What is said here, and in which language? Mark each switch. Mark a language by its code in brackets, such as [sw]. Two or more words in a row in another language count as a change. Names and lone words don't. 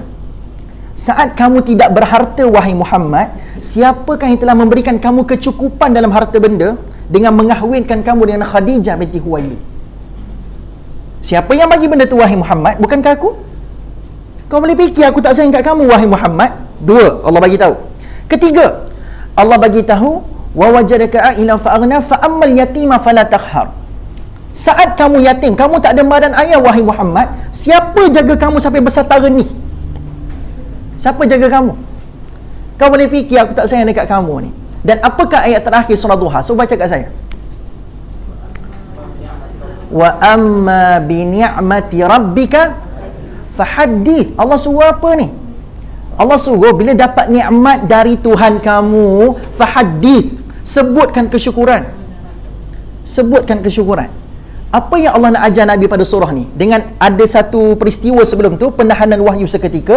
[ms] Saat kamu tidak berharta wahai Muhammad, siapakah yang telah memberikan kamu kecukupan dalam harta benda dengan mengahwinkan kamu dengan Khadijah binti Khuwailid? Siapa yang bagi benda tu wahai Muhammad? Bukankah aku? Kau boleh fikir aku tak sayang kat kamu wahai Muhammad? Dua, Allah bagi tahu. Ketiga, Allah bagi tahu [ar] ووجدك عائلا فأغنى فأما اليتيم فلا تقهر. [ms] Saat kamu yatim, kamu tak ada mak dan ayah wahai Muhammad, siapa jaga kamu sampai besar tara ni? Siapa jaga kamu? Kau boleh fikir aku tak sayang dekat kamu ni. Dan apakah ayat terakhir surah Duha? So baca kat saya. [ar] وأما بنعمة ربك فحدث. [ms] Allah suruh apa ni? Allah suruh bila dapat nikmat dari Tuhan kamu, fahaddith, sebutkan kesyukuran. Sebutkan kesyukuran. Apa yang Allah nak ajar Nabi pada surah ni? Dengan ada satu peristiwa sebelum tu, penahanan wahyu seketika.